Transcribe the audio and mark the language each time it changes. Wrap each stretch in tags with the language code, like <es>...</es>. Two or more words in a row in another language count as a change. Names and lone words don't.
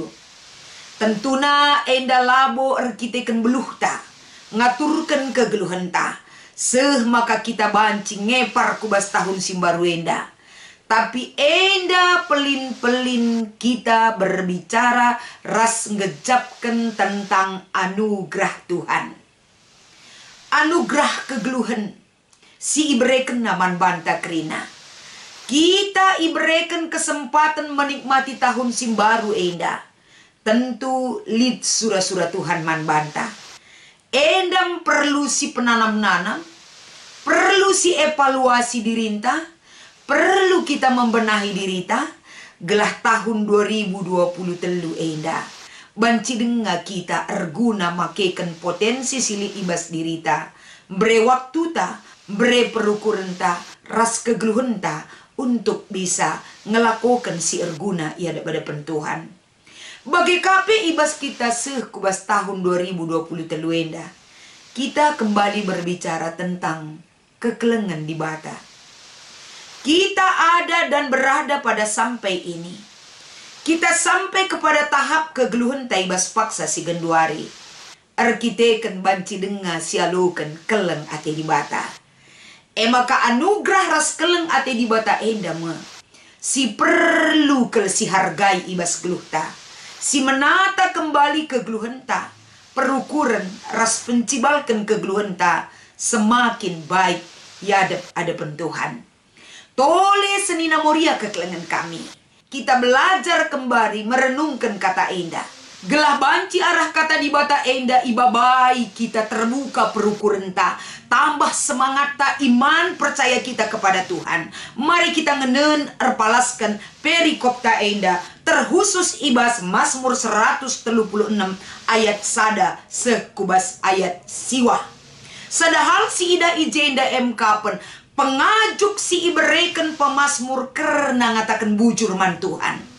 <btx>Tentuna enda labo erkiteken beluhta, ngaturkan kegeluhenta. Maka kita banci ngepar kubas tahun simbaru enda. Tapi enda pelin-pelin kita berbicara ras ngejapkan</btx> <id>tentang anugerah Tuhan.</id> <btx>Anugerah kegeluhan. Si ibreken naman banta krina. Kita ibreken kesempatan menikmati tahun simbaru enda. Tentu lid surah-surah Tuhan man banta. Endam perlu si penanam-nanam, perlu si evaluasi dirinta, perlu kita membenahi dirita, gelah tahun 2020 telu enda. Banci denga kita erguna makeken potensi sili ibas dirita, bre waktu ta, bre perukurenta, ras kegeluhenta untuk bisa ngelakukan si erguna ia daripada pentuhan. Bagi KP ibas kita sekubas tahun 2020 telu enda,</btx> <id>kita kembali berbicara tentang</id> <btx>kekelengan di bata.</btx> <id>Kita ada dan berada pada sampai ini. Kita sampai kepada tahap</id> <btx>kegeluhan taibas paksa si genduari. Erkiteken banci denga sialukan keleng ate di bata. Maka anugerah ras keleng ate di bata enda me. Si perlu kel si hargai ibas geluhta. Si menata kembali kegeluhenta, perukuran ras pencibalkan kegeluhenta semakin baik ya ada Tuhan. Tole senina moria kekelengan kami.</btx> <id>Kita belajar kembali merenungkan</id> <btx>kata enda. Gelah banci arah kata di bata enda ibabai kita terbuka perukurenta.</btx> <id>Tambah semangat ta iman percaya kita kepada Tuhan.</id> <btx>Mari kita ngenen erpalaskan perikop ta enda. Terkhusus ibas Mazmur 136 ayat sada sekubas ayat siwah. Sadahal si ida ijenda emkapen pengajuk si ibereken pemazmur karena ngatakan bujur man Tuhan.</btx>